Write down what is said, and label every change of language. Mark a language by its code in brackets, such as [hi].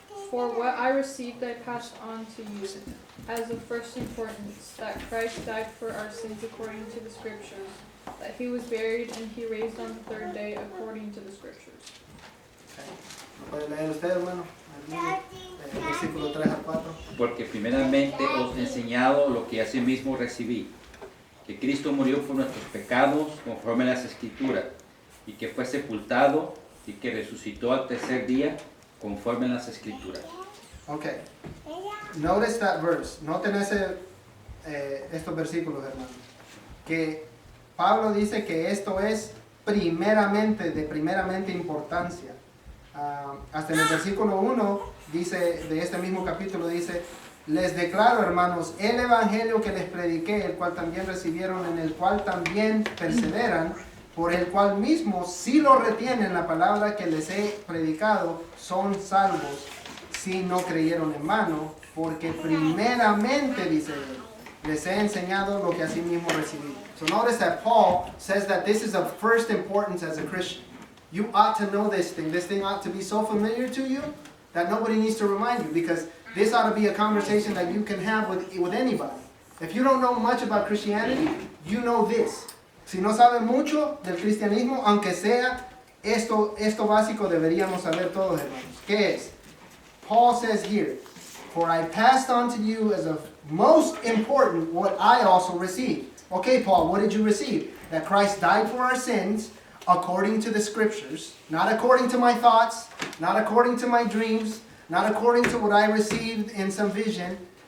[en] For what I received I passed on to you as of first importance, that Christ died for our sins according to the Scriptures, that he was buried and he raised on the third day according to the Scriptures. Okay. [es] ¿Lo puede leer usted, hermano? Versículo 3 al 4. Porque primeramente os he enseñado lo que asimismo recibí, que Cristo murió por nuestros pecados conforme a las Escrituras, y que fue sepultado y que resucitó al tercer día conforme a las Escrituras. [en] Okay. Notice that verse. [es] Noten estos versículos, hermanos. Que Pablo dice que esto es primeramente, de primeramente importancia. Hasta en el versículo 1 dice, de este mismo capítulo dice: les declaro, hermanos, el evangelio que les prediqué, el cual también recibieron, en el cual también perseveran, por el cual mismo, si lo retienen, la palabra que les he predicado, son salvos, si no creyeron en vano, porque primeramente, dice él, les he enseñado lo que asimismo recibí. [en] So notice that Paul says that this is of first importance as a Christian. You ought to know this thing. This thing ought to be so familiar to you that nobody needs to remind you, because this ought to be a conversation that you can have with anybody. If you don't know much about Christianity, you know this. [es] Si no sabe mucho del cristianismo, aunque sea esto básico, deberíamos saber todos, hermanos. ¿Qué es? [en] Paul says here, for I passed on to you as of most important what I also received. Okay, Paul, what did you receive? That Christ died for our sins according to the Scriptures, not according to my thoughts, not according to my dreams, not according to what I received in some vision.